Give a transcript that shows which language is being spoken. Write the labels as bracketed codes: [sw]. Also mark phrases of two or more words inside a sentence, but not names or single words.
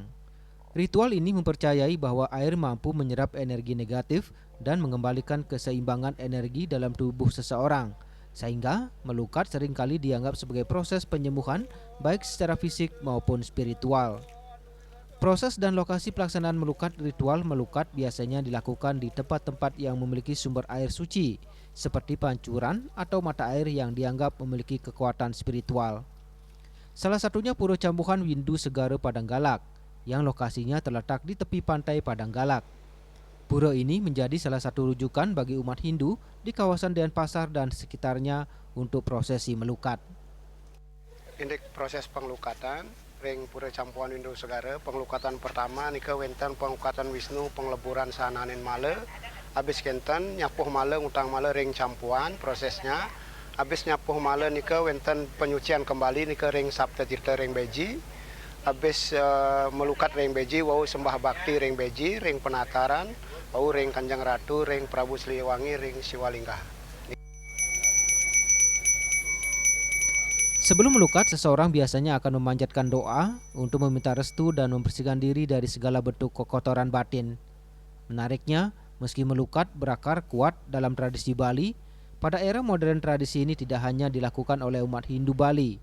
[id] Ritual ini mempercayai bahwa air mampu menyerap energi negatif dan mengembalikan keseimbangan energi dalam tubuh seseorang, sehingga melukat seringkali dianggap sebagai proses penyembuhan baik secara fisik maupun spiritual. Proses dan lokasi pelaksanaan melukat ritual melukat biasanya dilakukan di tempat-tempat yang memiliki sumber air suci, seperti pancuran atau mata air yang dianggap memiliki kekuatan spiritual. Salah satunya Pura Cambuhan Windu Segara Padanggalak, yang lokasinya terletak di tepi pantai Padanggalak. Pura ini menjadi salah satu rujukan bagi umat Hindu di kawasan Denpasar dan sekitarnya untuk prosesi melukat. Ini proses [ban] penglukatan ring Pura Campuan Windu Segara. Penglukatan pertama nika wenten penglukatan Wisnu pengleburan sananin male. Habis kenten nyapuh male ngutang male ring campuan prosesnya. Habis nyapuh male nika wenten [id] penyucian kembali [ban] nika ring Sabta Tirta ring beji. Habis melukat ring beji wau sembah bakti ring beji, ring penataran, wau ring Kanjeng Ratu, ring Prabu Siliwangi, ring Siwalingga. [id] Sebelum melukat, seseorang biasanya akan memanjatkan doa untuk meminta restu dan membersihkan diri dari segala bentuk kekotoran batin. Menariknya, meski melukat berakar kuat dalam tradisi Bali, pada era modern tradisi ini tidak hanya dilakukan oleh umat Hindu Bali.